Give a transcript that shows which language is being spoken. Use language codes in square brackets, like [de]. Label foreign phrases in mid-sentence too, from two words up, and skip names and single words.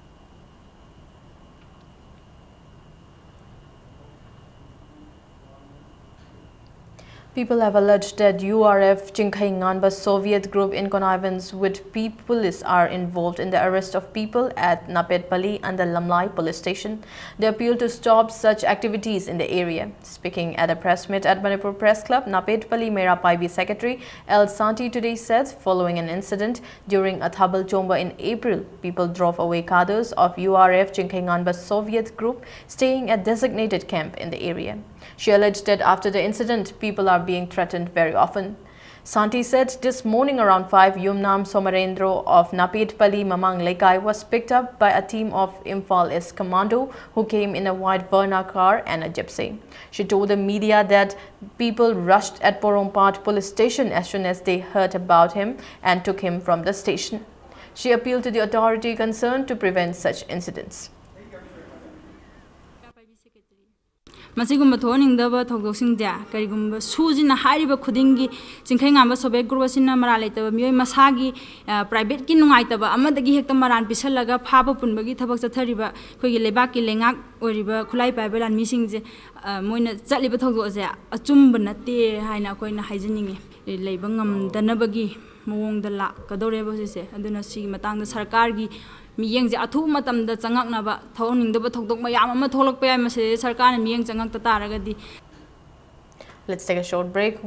[en] People have alleged that URF Chinkhai Nganba Soviet group in connivance with police are involved in the arrest of people at Napetpally and the Lamlai police station. They appeal to stop such activities in the area. Speaking at a press meet at Manipur Press Club, Napetpally Mera Paibi Secretary L. Santi today said, following an incident during a Thabal Chomba in April, people drove away cadres of URF Chinkhai Nganba Soviet group staying at designated camp in the area. She alleged that after the incident, people are being threatened very often. Santi said this morning around 5, Yumnam Somarendro of Napetpally Mamang Lekai was picked up by a team of Imphal S commando who came in a white Verna car and a gypsy. She told the media that people rushed at Porompat police station as soon as they heard about him and took him from the station. She appealed to the authority concerned to prevent such incidents. [mni] Masigumba thoning thogdosing dia karigumba sujina hariba khudingi Chinkhai Nganba Soviet group asina mara leitaba mioi masagi private ki nungaitaba amadagi hekta maran pisalaga phaba punbagi thabak chathariba khoigi lebak ki lengak oriba khulai paibalan mising je moina chaliba thogdo je achumba natte haina koina haijiningi leiba ngamdanabagi mawong da la kadoreba se aduna si matang da sarkar gi miyeng je athu matam da changak na ba thoning da ba thokdok mayam ama tholok pa yam se sarkar na miyeng changak ta taragadi. [en] Let's take a short break.